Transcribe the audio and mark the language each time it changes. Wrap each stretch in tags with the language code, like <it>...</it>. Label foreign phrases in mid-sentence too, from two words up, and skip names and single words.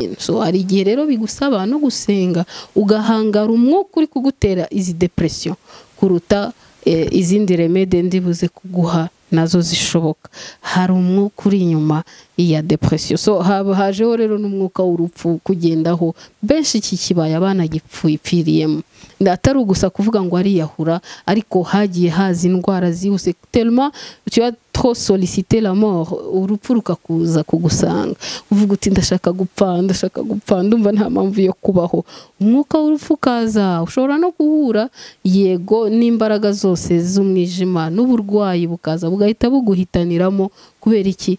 <rw>So hari igihe rero bigusaba no gusenga ugahangara umwuka uri kugutera izi depression kuruta izindi remede ndibuze kuguha nazo zishoboka. Hari umwuka uri inyuma ya depression, so hajeho rero n'umwuka w'urupfu kugendaho benshi iki kibaya banagipfiriyemo. Atari gusa kuvuga ngo ariyahura, ariko hagiye haza indwara zihuse</rw> <fr>tellement tu as trop sollicité la mort,</fr> <rw>urupfu rukakuza kugusanga uvuga uti ndashaka gupfa ndumva nta mpamvu yo kubaho. Umwuka w'urupfu kaza, ushobora no guhura yego n'imbaraga zose z'umwijima n'uburwayi bukaza bugahita buguhitaniramo. Kubera iki?</rw>